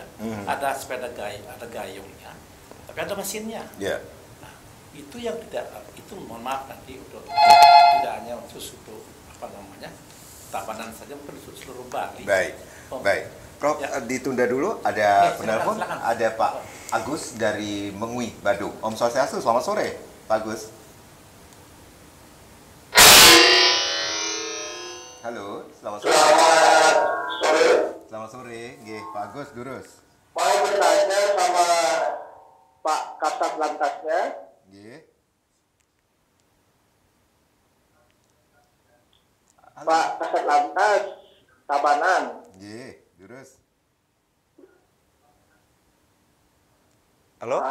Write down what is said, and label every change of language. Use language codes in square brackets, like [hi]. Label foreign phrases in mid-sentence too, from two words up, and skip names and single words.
[id] Ada sepeda ada gayungnya, tapi ada mesinnya. Nah, itu yang tidak, itu mohon maaf nanti untuk tidak hanya khusus untuk Tabanan saja, mungkin seluruh Bali. Baik, baik. Prof, ditunda dulu, ada penelpon, ada Pak Agus dari Mengui, Badung. [sa] Om Swastiastu, [id] selamat sore, Pak Agus. Halo, selamat sore. Selamat sore, nggih, Pak Agus Durus. Mau bertanya sama Pak Kasat Lantasnya. Nggih. Pak Kasat Lantas Tabanan. [ban] Nggih, Durus. [id] Halo,